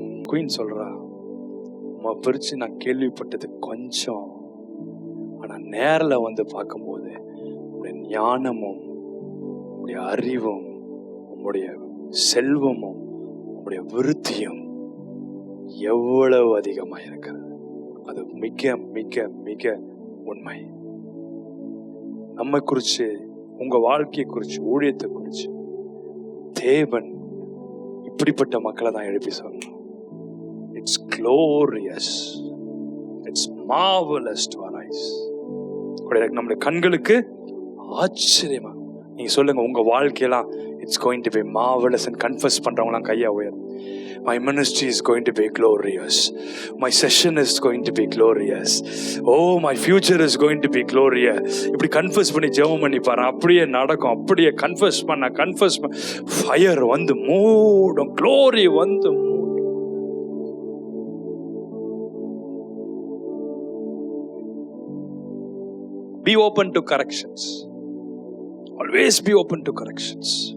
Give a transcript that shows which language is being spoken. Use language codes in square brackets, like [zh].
[ta] Queen சொல்றா, உம்மை பிரிச்சு நான் கேள்விப்பட்டது கொஞ்சம், ஆனா நேர்ல வந்து பார்க்கும்போது உங்களுடைய ஞானமும் உங்களுடைய அறிவும் உங்களுடைய செல்வமும் உங்களுடைய விருத்தியும் எவ்வளவு அதிகமா இருக்கிறது. அது மிக மிக மிக உண்மை. நம்ம குறிச்சு, உங்க வாழ்க்கையை குறிச்சு, ஊழியத்தை குறிச்சு தேவன் இப்படிப்பட்ட மக்களை தான் எழுப்பி சொல்லணும். [en] It's glorious. It's marvelous to our eyes. [ta] நம்முடைய கண்களுக்கு ஆச்சரியமா. நீங்க சொல்லுங்க, உங்க வாழ்க்கையெல்லாம் [en] it's going to be marvelous [ta] and confess பண்றவங்களாம் கையா உயர். [en] My ministry is going to be glorious. My session is going to be glorious. Oh, my future is going to be glorious. [ta] இப்படி கன்ஃபஸ் பண்ணி ஜெபம் பண்ணி பாரு, அப்படியே நடக்கும். அப்படியே கன்ஃபஸ் பண்ண ஃபயர் வந்து மூடும், க்ளோரி வந்து மூடும். [en] Be open to corrections. Always be open to corrections.